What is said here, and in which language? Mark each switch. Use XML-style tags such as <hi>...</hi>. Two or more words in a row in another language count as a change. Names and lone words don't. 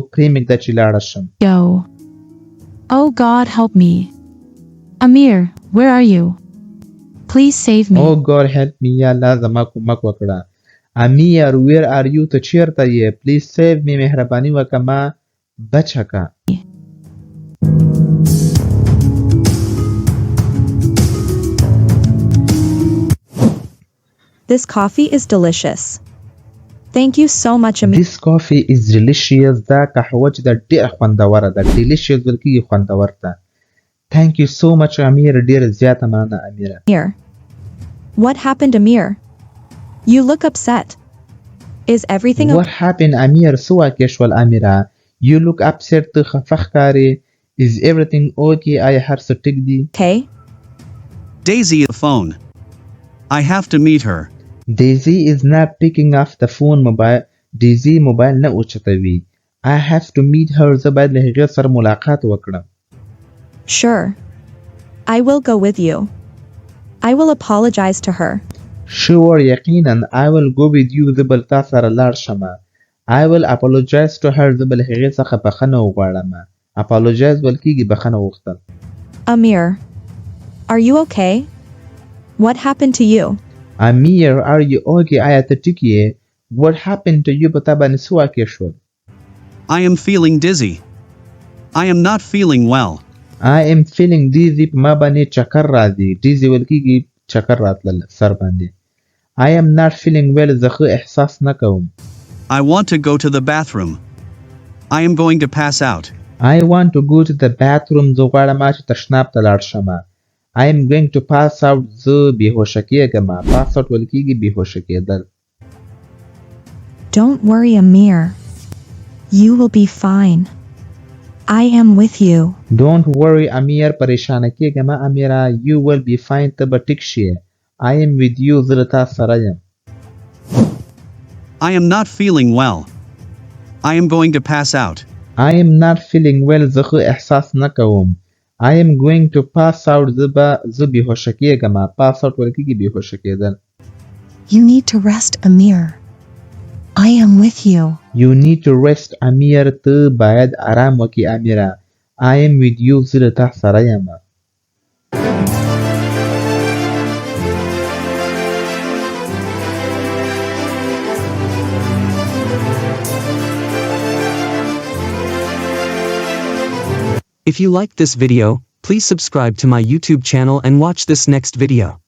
<ps>پرېمږده چې لاړه شم.</ps> <en>Go. Oh God, help me. Amir, where are you? Please save me. Oh God help me.</en> <ps>یا الله زما کومک وکړه.</ps> <en>Amir, where are you?</en> <ps>ته چېرته یې؟</ps> <en>Please save me.</en> <ps>مهرباني وکړه ما بچه کړه.</ps> <en>This coffee is delicious. Thank you so much, Amir. This coffee is delicious.</en> <ps>دا قهوه چې ده ډېره خوندوره ده. delicious ویل کېږي خوندور ته.</ps> <en>Thank you so much Amir.</en> <ps>ډېره زیاته مننه امیره.</ps> <en>What happened, Amir? You look upset. Is everything What happened Amir?</en> <ps>څه واقع شول امیره؟</ps> <en>You look upset.</en> <ps>ته خفه ښکارې.</ps> <en>Is everything okay?</en> <ps>آیا هر څه ټیک دي؟</ps> <en>okay? Daisy the phone. I have to meet her. Daisy is not picking up the phone.</en> <ps>Daisy موبایل نه اوچتوي.</ps> <en>I have to meet her.</en> <ps>زه باید له هغې سره ملاقات وکړم.</ps> <en>Sure. I will go with you. I will apologize to her. Sure, یقینا. I will go with you.</en> <ps>زه به له تا سره لاړ شم.</ps> <en>I will apologize to her.</en> <ps>زه به له هغې څخه بخښنه وغواړم. Apologize ویل کېږي بخښنه وغوښتل.</ps> <en>Amir, are you okay? What happened to you? Amir, are you okay?</en> <ps>آیا ته ټیک یې؟</ps> <en>What happened to you?</en> <ps>په تا باندې څه واقع شول؟</ps> <en>I am feeling dizzy. I am not feeling well. I am feeling dizzy.</en> <ps>په ما باندې چکر راځي. Dizzy ویل کېږي چکر راتلل سر باندې.</ps> <en>I am not feeling well.</en> <ps>زه ښه احساس نه کوم.</ps> <en>I want to go to the bathroom. I am going to pass out. I want to go to the bathroom.</en> <ps>زه غواړم چې تشناب ته لاړ شم.</ps> <en>I am going to pass out.</en> <ps>زه بېهوشه کېږم.</ps> <en>Pass out</en> <ps>ویل کېږي بېهوشه کېدل.</ps> <en>Don't worry, Amir. You will be fine. I am with you. Don't worry Amir.</en> <ps>پریشانه کېږم امیره.</ps> <en>You will be fine.</en> <ps>ته به ټیک شې.</ps> <en>I am with you.</en> <ps>زه له تا سره یم.</ps> <en>I am not feeling well. I am going to pass out. I am not feeling well.</en> <ps>زه ښه احساس نه کوم.</ps> <en>I am going to pass out.</en> <ps>زه بېهوشه کېږم.</ps> <en>Pass out</en> <ps>ویل کېږي بېهوشه کېدل.</ps> <en>You need to rest, Amir. I am with you. You need to rest Amir.</en> <ps>ته باید آرام وکړې امیره.</ps> <en>I am with you.</en> <ps>زه له تا سره یم.</ps> <en>If you liked this video, please subscribe to my YouTube channel and watch this next video.</en>